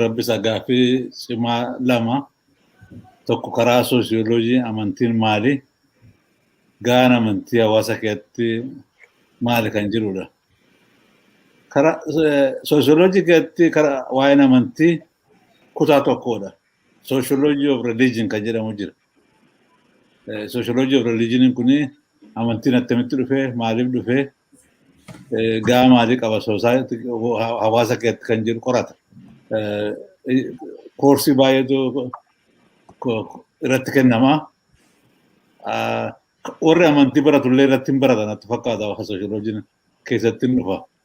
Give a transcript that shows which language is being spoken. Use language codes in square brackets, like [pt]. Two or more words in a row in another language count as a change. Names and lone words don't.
[om] Rabbisaa gaaffii cimaa lama. Tokko karaa soosiyoloojii amantiin maali? Gaan amantii hawaasa keessatti maali kan jirudha? Karaa soosiyoloojii keessatti karaa waa'een amantii kutaa tokkodha. [en] Sociology of religion [om] kan jedhamu jira. [en] Sociology of religion [om] kuni amantiin attamitti dhufee, maaliif dhufee, gaa maalii qaba hawaasa keessatti kan jiru qorata. Koorsii baay'eetu irratti kennama. Warri amantii baratullee irratti hin baratan natti fakkaata soosiyoloojiin keessatti hin dhufa.